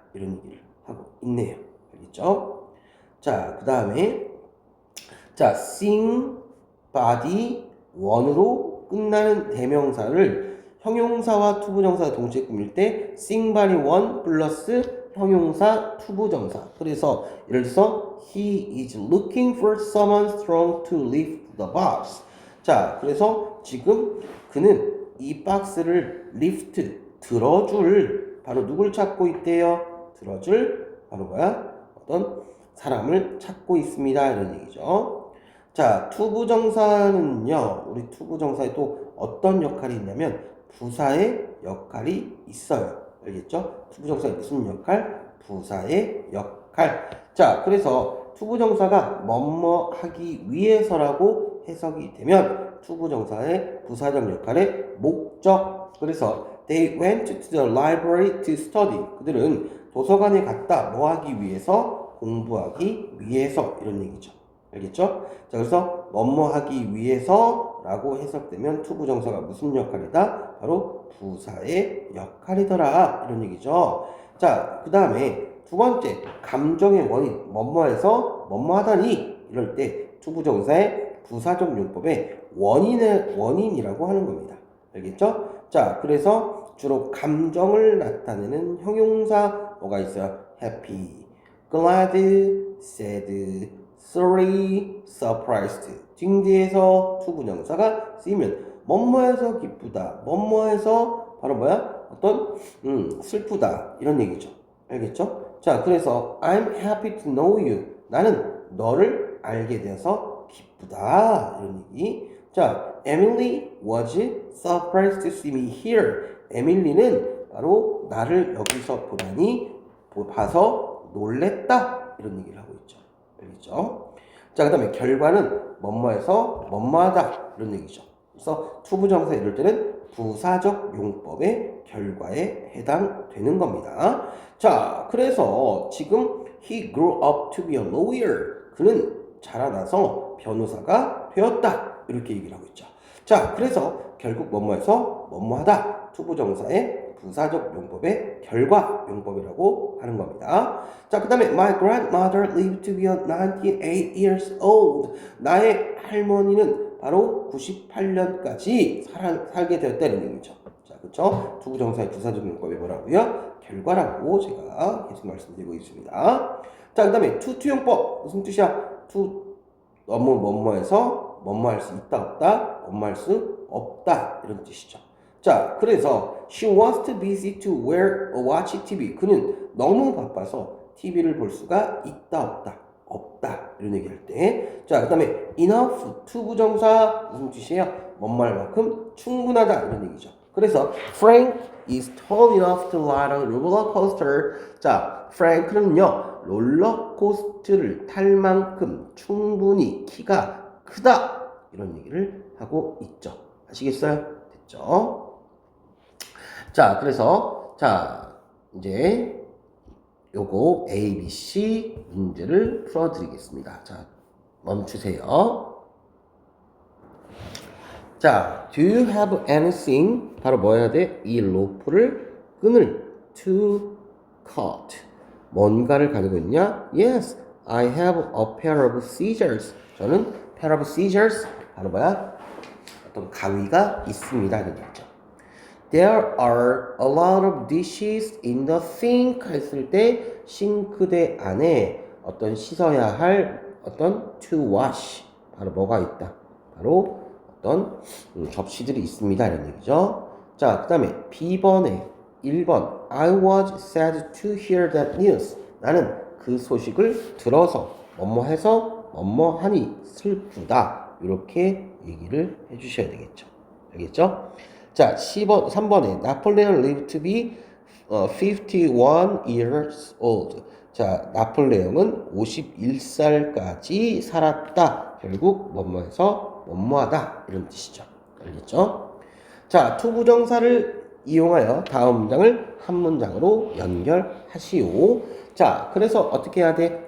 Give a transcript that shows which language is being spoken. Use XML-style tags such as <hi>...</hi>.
<ko>이런 얘기를 하고 있네요. 알겠죠? 자, 그 다음에 자, sing, body, 원으로 끝나는 대명사를 형용사와 투부정사가 동시에 꾸밀 때 싱바리 원 플러스 형용사 투부정사. 그래서 예를 들어서</ko> <en>he is looking for someone strong to lift the box.</en> <ko>자, 그래서 지금 그는 이 박스를 lift 들어줄 바로 누굴 찾고 있대요? 들어줄 바로 뭐야? 어떤 사람을 찾고 있습니다. 이런 얘기죠. 자, 투부정사는요. 우리 투부정사에 또 어떤 역할이 있냐면 부사의 역할이 있어요. 알겠죠? 투부정사의 무슨 역할? 부사의 역할. 자, 그래서 투부정사가 뭐뭐 하기 위해서라고 해석이 되면 투부정사의 부사적 역할의 목적.</ko> <en>그래서 they went to the library to study.</en> <ko>그들은 도서관에 갔다. 뭐 하기 위해서? 공부하기 위해서. 이런 얘기죠. 알겠죠? 자, 그래서 뭐뭐 하기 위해서라고 해석되면 투부정사가 무슨 역할이다? 바로 부사의 역할이더라. 이런 얘기죠. 자, 그 다음에 두 번째, 감정의 원인, 뭐뭐해서 뭐뭐하다니 이럴 때 투부정사의 부사적 용법에 원인이라고 하는 겁니다. 알겠죠? 자, 그래서 주로 감정을 나타내는 형용사 뭐가 있어요? happy, glad, sad, sorry, surprised 등뒤에서 투부정사가 쓰이면 뭐뭐해서 기쁘다, 뭐뭐해서 바로 뭐야? 어떤 슬프다 이런 얘기죠. 알겠죠?</ko> <en>자, 그래서 I'm happy to know you.</en> <ko>나는 너를 알게 되어서 기쁘다 이런 얘기.</ko> <en>자, Emily was surprised to see me here.</en> <ko>에밀리는 바로 나를 여기서 봐서 놀랬다 이런 얘기를 하고 있죠. 알겠죠? 자, 그 다음에 결과는 뭐뭐해서 뭐뭐하다 이런 얘기죠. 그래서 투부정사 이럴 때는 부사적 용법의 결과에 해당되는 겁니다. 자, 그래서 지금</ko> <en>he grew up to be a lawyer.</en> <ko>그는 자라나서 변호사가 되었다. 이렇게 얘기를 하고 있죠. 자, 그래서 결국 뭐뭐해서 뭐뭐하다. 투부정사의 부사적 용법의 결과 용법이라고 하는 겁니다.</ko> <en>자, 그 다음에 my grandmother lived to be 98 years old.</en> <ko>나의 할머니는 바로 98년까지 살게 되었다는 얘기죠. 자, 그렇죠? 투부정사의 부사적 용법이 뭐라고요? 결과라고 제가 계속 말씀드리고 있습니다. 자, 그 다음에 투투용법 무슨 뜻이야? 너무 뭐뭐해서 뭐뭐할 수 있다 없다, 뭐뭐할 수 없다 이런 뜻이죠.</ko> <en>자, 그래서 she was too busy to watch TV.</en> <ko>그는 너무 바빠서 TV를 볼 수가 있다 없다 이런 얘기할 때. 자, 그 다음에 enough 투부정사 무슨 뜻이에요? 뭐뭐할만큼 충분하다 이런 얘기죠.</ko> <en>그래서 Frank is tall enough to ride on a roller coaster.</en> <ko>자, 프랭크는요 롤러코스터를 탈 만큼 충분히 키가 크다 이런 얘기를 하고 있죠. 아시겠어요? 됐죠? 자, 그래서 자 이제 요거 A, B, C 문제를 풀어드리겠습니다. 자, 멈추세요. 자,</ko> <en>do you have anything?</en> <ko>바로 뭐 해야 돼? 이 끈을 to cut. 뭔가를 가지고 있냐?</ko> <en>Yes, I have a pair of scissors.</en> <ko>저는</ko> <en>pair of scissors.</en> <ko>바로 뭐야? 어떤 가위가 있습니다. 이런 얘기죠.</ko> <en>There are a lot of dishes in the sink</en> <ko>했을 때 싱크대 안에 어떤 씻어야 할 어떤 to wash 바로 뭐가 있다. 바로 어떤 접시들이 있습니다. 이런 얘기죠. 자, 그 다음에 B번에 1번</ko> <en>I was sad to hear that news.</en> <ko>나는 그 소식을 들어서 뭐뭐해서 뭐뭐하니 슬프다. 이렇게 얘기를 해주셔야 되겠죠. 알겠죠?</ko> <en>자, 3번에 나폴레옹 lived to be 51 years old.</en> <ko>자, 나폴레옹은 51살까지 살았다. 결국 뭐뭐해서 뭐뭐하다 이런 뜻이죠. 알겠죠? 자, 투부정사를 이용하여 다음 문장을 한 문장으로 연결하시오. 자, 그래서 어떻게 해야 돼?</ko>